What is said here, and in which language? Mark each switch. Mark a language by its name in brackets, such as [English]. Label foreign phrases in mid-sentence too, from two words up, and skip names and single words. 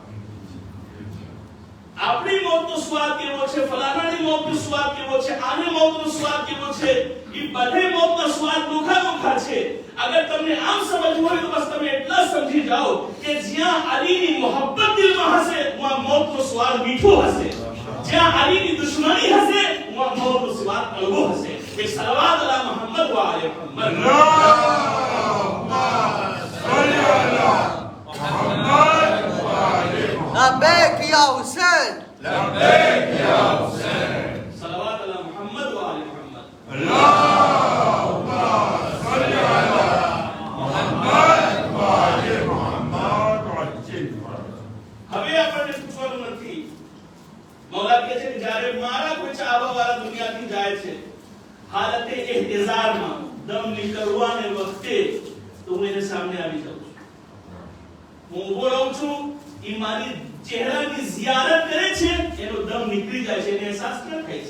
[Gujarati] આપણી મૌતનો સ્વાદ કેવો છે, ફલાણાની મૌતનો સ્વાદ કેવો છે, આની મૌતનો સ્વાદ કેવો છે, એ બધે મૌતનો સ્વાદ નોખા છે. અગર તમને આમ સમજવું હોય તો બસ તમે એટલા સમજી જાઓ કે જ્યાં અલીની મોહબ્બત દિલમાં હશે વહાં મૌતનો સ્વાદ મીઠો હશે. જ્યાં અલીની દુશ્મની હશે વહાં મૌતનો સ્વાદ કડવો હશે. એક [Arabic] صلوات على محمد وآل محمد. لبيك يا حسين. لبيك يا حسين. صلوات على محمد وآل محمد. اللهم صل على محمد وآل محمد وعجل فرج. [Gujarati] હવે આપણને પૂછવાનું નથી. મૌલા કહે છે કે જ્યારે મારા કોઈ ચાહવાવાળા દુનિયાથી જાય છે હાલતે ઇહતિઝારમાં દમ નીકળવાને વખતે તો હું એને સામે આવી જાઉં છું. હું ઊભો રહું છું, ઈ મારી ચહેરાની ઝિયારત કરે છે, એનો દમ નીકળી જાય છે, એને અહેસાસ ન થાય છે.